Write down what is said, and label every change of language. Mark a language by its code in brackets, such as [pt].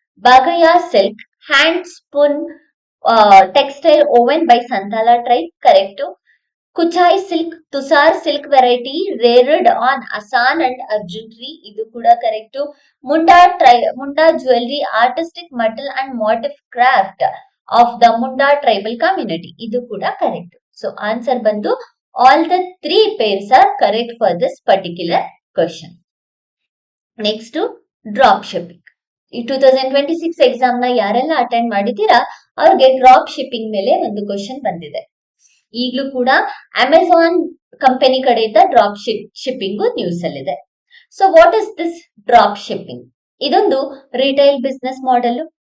[en] ಬಾಗಯ silk, hand spun textile woven by Santhal tribe, correct. Kuchai silk, Tussar silk variety reared on Asan and Arjun tree, [kn] ಇದು ಕೂಡ correct. [en] Munda jewellery artistic metal and motif craft of the Munda tribal community, [kn] ಇದು ಕೂಡ correct. So answer ಬಂದು [en] all the 3 pairs are correct for this particular question. Next, drop shipping. [kn] ಈ 2026 exam ನ ಯಾರೆಲ್ಲ attend ಮಾಡಿದ್ದೀರಾ ಅವ್ರಿಗೆ ಡ್ರಾಪ್ ಶಿಪ್ಪಿಂಗ್ ಮೇಲೆ ಒಂದು ಕ್ವಶನ್ ಬಂದಿದೆ. ಈಗಲೂ ಕೂಡ ಅಮೆಜಾನ್ ಕಂಪನಿ ಕಡೆಯಿಂದ ಡ್ರಾಪ್ ಶಿಪ್ಪಿಂಗ್ ನ್ಯೂಸ್ ಅಲ್ಲಿದೆ. [en] So what is this drop shipping? [kn] ಇದೊಂದು [en] Retail business model.